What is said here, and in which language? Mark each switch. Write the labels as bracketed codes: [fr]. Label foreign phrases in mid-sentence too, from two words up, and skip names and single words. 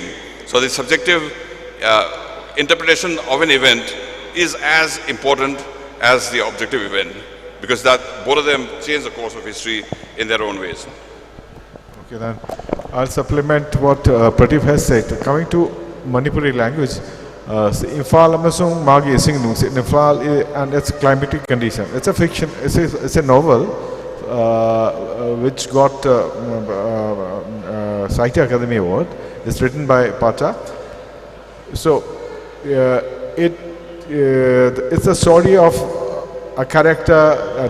[en] So the subjective interpretation of an event is as important as the objective event, because that both of them change the course of history in their own ways. Okay, then I'll supplement what Pradeep has said. Coming to Manipuri language, Imphal amasung magi singnung Imphal and its climatic condition. It's a fiction. It's a novel which got Sahitya Academy Award. It's written by Pata. So it's a story of a character.